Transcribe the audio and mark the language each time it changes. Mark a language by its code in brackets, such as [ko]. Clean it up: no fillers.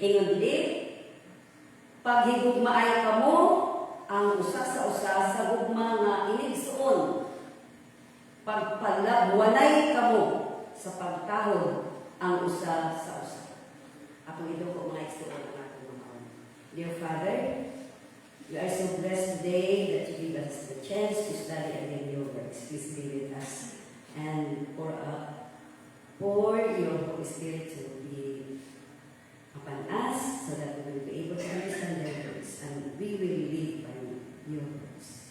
[ceb] Ingon dili, paghigugmaay kamo ang usa sa usa sa gugma nga inigsoon, pagpalabuanay kamo sa pagtahod ang usa sa usa. Ako ito po mga igsoon ang atong mga own. [en] Dear Father, we are so blessed today that you give us the chance to study again your words. Please be with us and pour your Holy Spirit to be upon us so that we will be able to understand their words and we will live by your words.